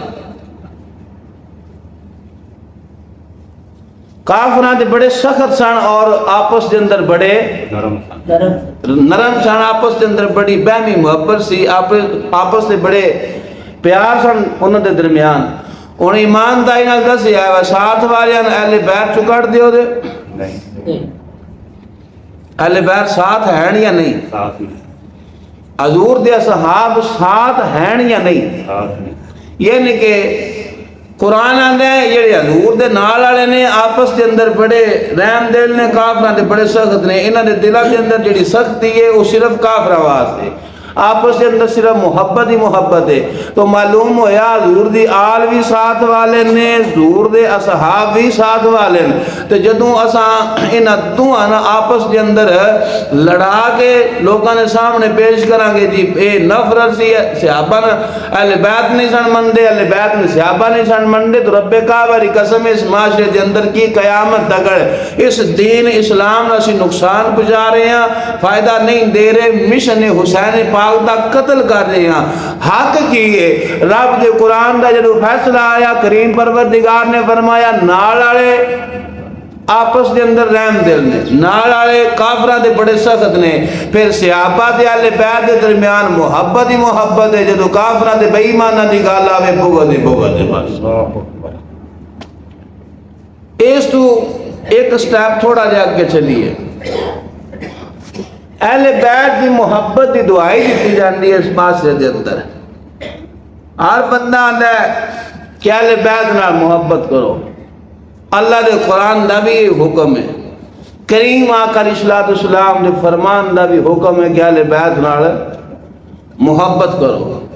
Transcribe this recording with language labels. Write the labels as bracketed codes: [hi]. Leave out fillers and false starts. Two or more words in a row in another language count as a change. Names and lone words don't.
[pa] کافران دے بڑے سخت سن اور آپس دے اندر بڑے نرم سن، آپس دے اندر بڑی بہمی محبت سی، آپس دے بڑے پیار سن انہوں دے درمیان۔ انہیں ایمان دائی نال دسی آئے ساتھ والیاں اہل بیت چکڑ دیو دے، اہل بیت ساتھ ہیں یا نہیں؟ حضور دے صحاب ساتھ ہیں یا نہیں؟ یہ نہیں کہ قرآن آندے یہ حضور دے نال والے نے آپس دے اندر بڑے رحم دل نے، کافراں دے بڑے سخت نے، انہاں دے دلاں دے اندر جڑی سختی ہے وہ صرف کافراں واسطے، آپس کے اندر صرف محبت ہی محبت ہے۔ تو معلوم ہویا حضور دی آل بھی ساتھ والے نے، حضور دے اصحاب بھی ساتھ والے نے۔ تو جدوں اساں انہاں دوہاں آپس کے اندر لڑا کے لوگاں نے سامنے پیش کریں گے جی اے نفرت سی، صحابہ نے اہل بیت نہیں سن مندے، اہل بیت نے صحابہ نہیں سن مندے، تو رب کعبہ دی قسم اس معاشرے کے اندر کی قیامت تکڑ اس دین اسلام نے اسی نقصان پہنچا رہے ہیں، فائدہ نہیں دے رہے، مشن حسین پاک دا قتل کر رہے ہیں۔ حق کیے رب دے قرآن دا جدو فیصلہ آیا، کریم پروردگار نے فرمایا نال والے آپس دے اندر رحم دل نے، نال والے کافراں دے بڑے سخت نے، پھر صحابہ دے اہل بیت دے درمیان محبت ہی محبت ہے، جدو کافراں دے بے ایماناں دی گل آوے بغض ہی بغض ہے۔ بس اس تو ایک سٹیپ تھوڑا جا کے چلیے، اہل بیت دی محبت دی دعائی دیتی جاندی ہے اس معاشرے دے اندر۔ ہر بندہ آندا ہے کہ اہل بیت نال محبت کرو، اللہ دے قرآن دا بھی حکم ہے، کریم آقا [ar] علیہ السلام [pa] دے فرمان دا بھی حکم ہے کہ اہل بیت نال محبت کرو۔